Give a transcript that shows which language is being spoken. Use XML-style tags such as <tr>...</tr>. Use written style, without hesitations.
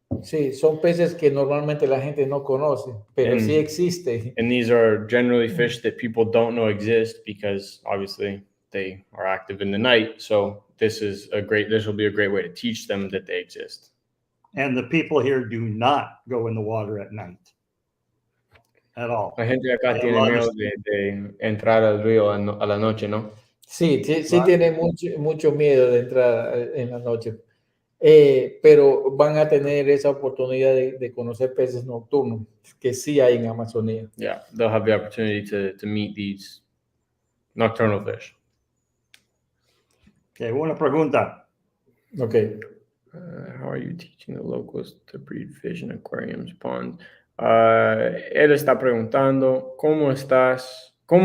<es>Sí, son peces que normalmente la gente no conoce, pero sí existe.</es> <en>And these are generally fish that people don't know exist because obviously they are active in the night. So this will be a great way to teach them that they exist. And the people here do not go in the water at night at all.</en> <es>La gente acá tiene miedo de entrar al río a la noche, ¿no? Sí, tiene mucho miedo de entrar en la noche. Pero van a tener esa oportunidad de conocer peces nocturnos que sí hay en Amazonía.</es> <en>Yeah, they'll have the opportunity to meet these nocturnal fish.</en> <es>Okay, una pregunta. Okay.</es> <en>How are you teaching the locals to breed fish in aquariums, ponds?</en> <es>Él está preguntando, ¿cómo estás?</es>